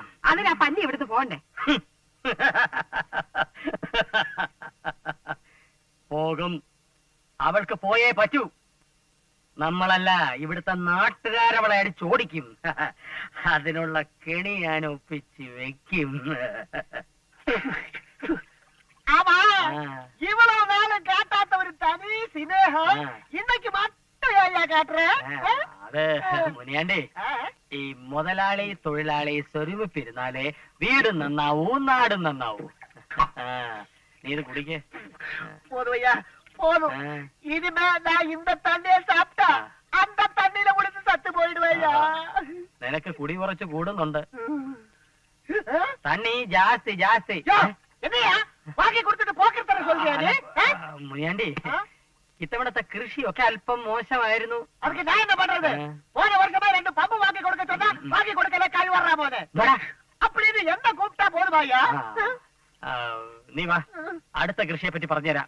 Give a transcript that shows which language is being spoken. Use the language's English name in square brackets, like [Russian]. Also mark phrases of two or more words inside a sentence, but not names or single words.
[Malayalam] അതിനാ പല്ലി എവിടുന്ന് പോണ്ടേ? പോകും. അവൾക്ക് പോയേ പറ്റൂ. നമ്മളല്ല, ഇവിടുത്തെ നാട്ടുകാരവളെ അടിച്ചോടിക്കും. അതിനുള്ള കെണി ഞാൻ ഒപ്പിച്ച് വെക്കും. [Tamil] இவ்வளவு நாளும் காட்டாத்த ஒரு தனி சினேகம் இன்னைக்கு மட்டும் காட்டுற. [Malayalam] അത് മുനിയാണ്ടി, ഈ മുതലാളി തൊഴിലാളി സ്വരുമിപ്പിരുന്നാലേ വീടും നന്നാവൂ നാടും നന്നാവൂ. നീ ഇത് കുടിക്കേ. [Tamil] போதும் ஐயா, போதும். இனிமே நான் இந்த தண்ணியை சாப்பிட்டா அந்த தண்ணியில குடிச்சு சத்து போயிடுவையா. [Malayalam] നിനക്ക് കുടി കുറച്ച് കൂടുന്നുണ്ട്. തണ്ണി ജാസ്തി ജാസ്തി. [Tamil] என்னையா வாங்கி கொடுத்துட்டு போக்கிருத்தர சொல்றியா? [Malayalam] മുനിയാണ്ടി, ഇത്തവണത്തെ കൃഷിയൊക്കെ അല്പം മോശമായിരുന്നു. [Tamil] அதுக்கு நான் என்ன பண்றது? போன வருஷமே 2 பம்பு வாங்கி கொடுக்க சொன்னா வாங்கி கொடுக்கல, கை வர்றா போது. அப்படின்னு என்ன கூப்பிட்டா போதுமாயா? [Malayalam] നീ വാ, അടുത്ത കൃഷിയെ പറ്റി പറഞ്ഞുതരാം.